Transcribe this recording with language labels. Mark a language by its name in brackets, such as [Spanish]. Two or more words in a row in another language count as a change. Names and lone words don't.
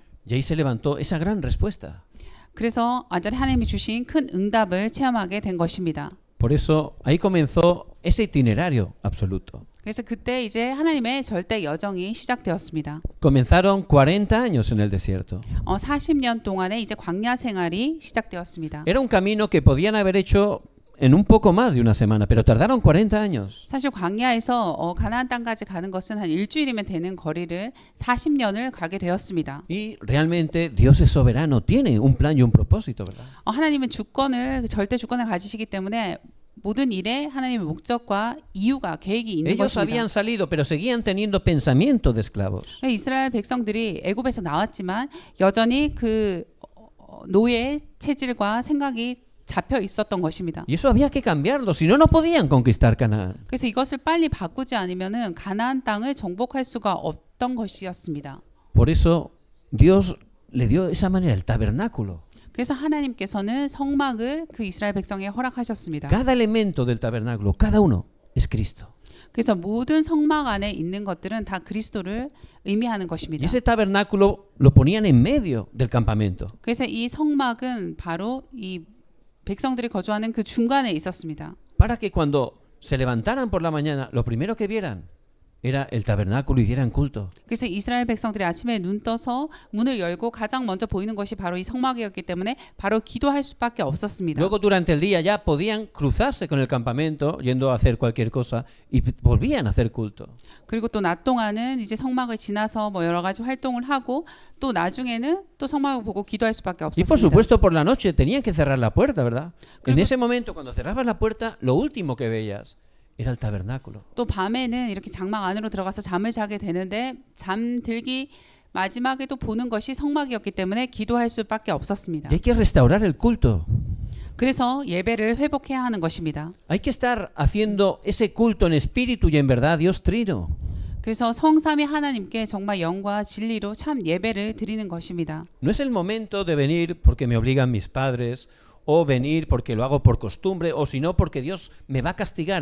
[Spanish] Y ahí se levantó esa gran respuesta. [Korean] 그래서 완전히 하나님이 주신 큰 응답을 체험하게 된 것입니다. [Spanish] Por eso ahí comenzó ese itinerario absoluto. [Korean] 그래서 그때 이제 하나님의 절대 여정이 시작되었습니다. [Spanish] Comenzaron 40 años en el desierto. [Korean] 40년 동안의 이제 광야 생활이 시작되었습니다. [Spanish] Era un camino que podían haber hecho en un poco más de una semana, pero tardaron 40 años. [Korean] 사실 광야에서 가나안 땅까지 가는 것은 한 일주일이면 되는 거리를 40년을 가게 되었습니다. [Spanish] Y realmente Dios es soberano, tiene un plan y un propósito, ¿verdad? [Korean] 하나님은 절대 주권을 가지시기 때문에 모든 일에 하나님의 목적과 이유가 계획이 있는 [Spanish] Ellos [Korean] 것입니다. [Spanish] habían salido, pero seguían teniendo pensamiento de esclavos. [Korean] 이스라엘 백성들이 애굽에서 나왔지만 여전히 그 노예 체질과 생각이 잡혀 있었던 것입니다. [Spanish] Y eso había que cambiarlo, si no, no podían conquistar Canaán. [Korean] 그래서 이것을 빨리 바꾸지 않으면은 가나안 땅을 정복할 수가 없던 것이었습니다. [Spanish] Por eso Dios le dio esa manera el tabernáculo. [Korean] 그래서 하나님께서는 성막을 그 이스라엘 백성에 허락하셨습니다. [Spanish] Cada elemento del tabernáculo, cada uno es Cristo. [Korean] 그래서 모든 성막 안에 있는 것들은 다 그리스도를 의미하는 [Spanish] Y [Korean] 것입니다. [Spanish] ese tabernáculo lo ponían en medio del campamento. [Korean] 그래서 이 성막은 바로 이 백성들이 거주하는 그 중간에 있었습니다. [Spanish] Para que cuando se levantaran por la mañana, lo primero que vieran era el tabernáculo y dieran culto. [Korean] 그래서 이스라엘 백성들이 아침에 눈 떠서 문을 열고 가장 먼저 보이는 것이 바로 이 성막이었기 때문에 바로 기도할 수밖에 없었습니다. [Spanish] Luego durante el día ya podían cruzarse con el campamento yendo a hacer cualquier cosa y volvían a hacer culto. [Korean] 그리고 또 낮 동안은 이제 성막을 지나서 뭐 여러 가지 활동을 하고 또 나중에는 또 성막을 보고 기도할 수밖에 [Spanish] Y por [Korean] 없었습니다. [Spanish] supuesto por la noche tenían que cerrar la puerta, ¿verdad? En ese momento cuando cerrabas la puerta, lo último que veías era el tabernáculo. [Korean] 또 밤에는 이렇게 장막 안으로 들어가서 잠을 자게 되는데 잠들기 마지막에도 보는 것이 성막이었기 때문에 기도할 수밖에 없었습니다. [Spanish] Y hay que restaurar el culto. [Korean] 그래서 예배를 회복해야 하는 것입니다. [Spanish] Hay que estar haciendo ese culto en espíritu y en verdad, Dios trino. [Korean] 그래서 성삼위 하나님께 정말 영과 진리로 참 예배를 드리는 것입니다. [Spanish] No es el momento de venir porque me obligan mis padres o venir porque lo hago por costumbre o si no porque Dios me va a castigar.